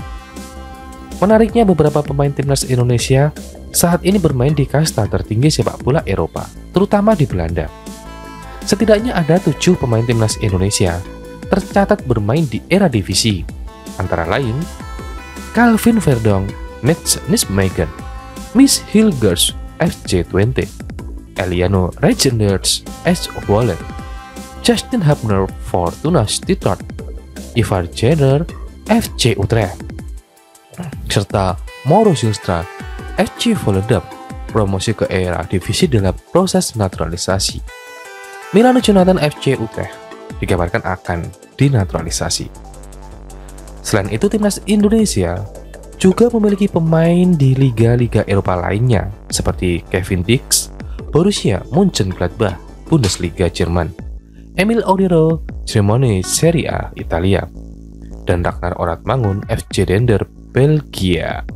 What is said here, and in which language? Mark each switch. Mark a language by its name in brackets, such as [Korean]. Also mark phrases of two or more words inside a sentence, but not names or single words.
[Indonesian] Menariknya, beberapa pemain timnas Indonesia saat ini bermain di kasta tertinggi sepak bola Eropa, terutama di Belanda. Setidaknya ada 7 pemain timnas Indonesia tercatat bermain di era divisi, antara lain Calvin Verdong, Mats Nijmegen, Miss Hilgers, FC Twente, Eliano Regenders, S. Zwolle, Justin Hubner, Fortuna Sittard, Ivar Jenner, FC Utrecht, serta Mauro Zylstra, FC Volendam, promosi ke era divisi dalam proses naturalisasi. Milano Jonathan, FC Utrecht, dikabarkan akan dinaturalisasi. Selain itu, timnas Indonesia juga memiliki pemain di liga-liga Eropa lainnya seperti Kevin Dix, Borussia Mönchengladbach, Bundesliga Jerman, Emil Audero, Cremonese Serie A Italia, dan Ragnar Oratmangun, FC Dender, Belgia.